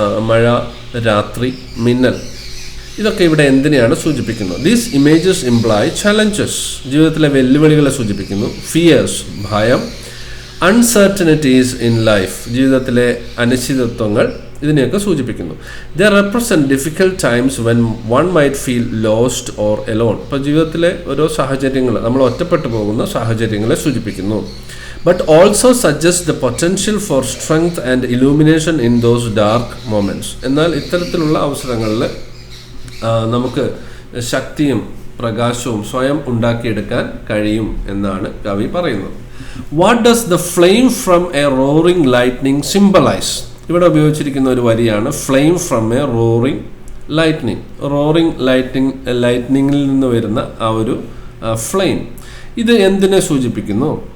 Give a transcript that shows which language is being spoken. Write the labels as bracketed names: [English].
[Malayalam] മഴ, രാത്രി, മിന്നൽ. ഇതൊക്കെ ഇവിടെ എന്തിനെയാണ് സൂചിപ്പിക്കുന്നത്? [English] These images imply challenges, [Malayalam] ജീവിതത്തിലെ വെല്ലുവിളികളെ സൂചിപ്പിക്കുന്നു. [English] Fears, [Malayalam] ഭയം. [English] Uncertainties in life, [Malayalam] ജീവിതത്തിലെ അനിശ്ചിതത്വങ്ങൾ, ഇതിനെയൊക്കെ സൂചിപ്പിക്കുന്നു. [English] They represent difficult times when one might feel lost or alone. [Malayalam] ഇപ്പോൾ ജീവിതത്തിലെ ഓരോ സാഹചര്യങ്ങൾ, നമ്മൾ ഒറ്റപ്പെട്ടു പോകുന്ന സാഹചര്യങ്ങളെ സൂചിപ്പിക്കുന്നു. [English] But also suggests the potential for strength and illumination in those dark moments. [Malayalam] എന്നാൽ ഇത്തരത്തിലുള്ള അവസരങ്ങളിൽ നമുക്ക് ശക്തിയും പ്രകാശവും സ്വയം ഉണ്ടാക്കിയെടുക്കാൻ കഴിയും എന്നാണ് കവി പറയുന്നത്. [English] What does the flame from a roaring lightning symbolize? [Malayalam] ഇവിടെ ഉപയോഗിച്ചിരിക്കുന്ന ഒരു വരിയാണ് [English] Flame from a roaring lightning. [Malayalam] Roaring ലൈറ്റ്നിങ്ങിൽ നിന്ന് വരുന്ന ആ ഒരു ഫ്ലെയിം, ഇത് എന്തിനെ സൂചിപ്പിക്കുന്നു?